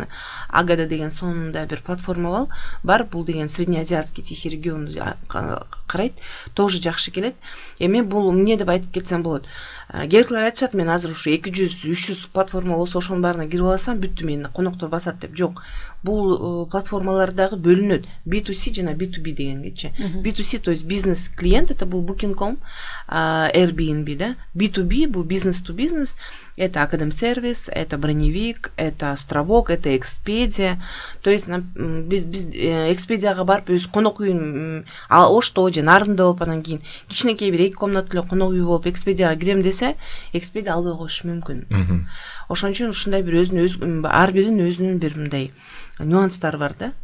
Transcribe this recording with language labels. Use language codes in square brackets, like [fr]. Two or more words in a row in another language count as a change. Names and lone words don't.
[ky] Агада деген сонунда бир платформа бар, бул деген [ru] среднеазиатский тихий регион [ky] карайт, тоже жакшы келет. Эми бул эмне деп айтып кетсем болот. Кээбиркилер айтышат, мен азыр ушу 200-300 платформа болсо ошонун баарына кирип алсам, бүттү, мени коноктор басат деп. Жок. Бул платформалар дагы бөлүнөт. B2C жана B2B дегенгечи. [ru] B2C, то есть бизнес клиент, это бул Booking.com, Airbnb да. B2B, бул бизнес to бизнес, это Академсервис, это Броневик, это Островок, это Экспедия. То есть [ky] биз Экспедияга барып өз конок үйүн Ошто же Нарында болуп анан кийин кичинекей бир 2 комнаталуу конок үй болуп Экспедияга кирем десе, Экспедия албай коюшу мүмкүн. Ошон үчүн ушундай бир өзүнүн ар биринин өзүнүн бир мындай нюанстары бар да.